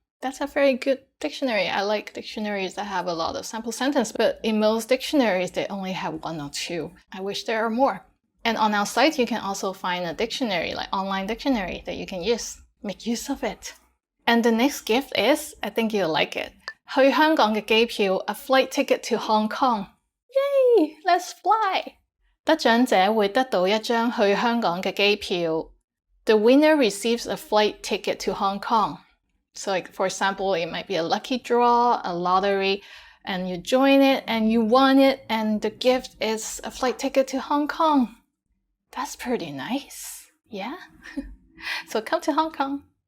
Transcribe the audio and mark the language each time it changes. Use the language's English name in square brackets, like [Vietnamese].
[English] That's a very good dictionary. I like dictionaries that have a lot of sample sentences, but in most dictionaries, they only have 1 or 2. I wish there are more. And on our site, you can also find a dictionary, like online dictionary that you can use. Make use of it. And the next gift is, I think you'll like it. [Cantonese] 去香港嘅機票, [English] a flight ticket to Hong Kong. Yay! Let's fly! [Cantonese] 得獎者會得到一張去香港嘅機票. [English] The winner receives a flight ticket to Hong Kong. So like, for example, it might be a lucky draw, a lottery, and you join it and you won it, and the gift is a flight ticket to Hong Kong. That's pretty nice. Yeah? So come to Hong Kong.